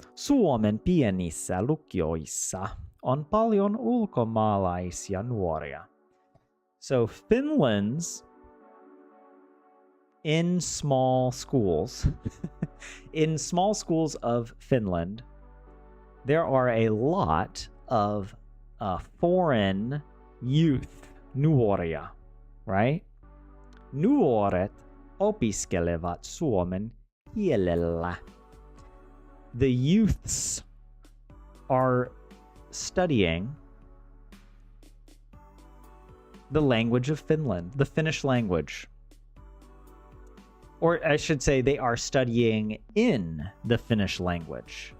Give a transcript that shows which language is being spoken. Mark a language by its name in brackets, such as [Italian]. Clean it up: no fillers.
[Finnish] Suomen pienissä lukioissa on paljon ulkomaalaisia nuoria. [English] So Finland's in small schools, in small schools of Finland, there are a lot of foreign youth, nuoria, right? [Finnish] Nuoret opiskelevat suomen kielellä. [English] The youths are studying the language of Finland, the Finnish language. Or I should say they are studying in the Finnish language.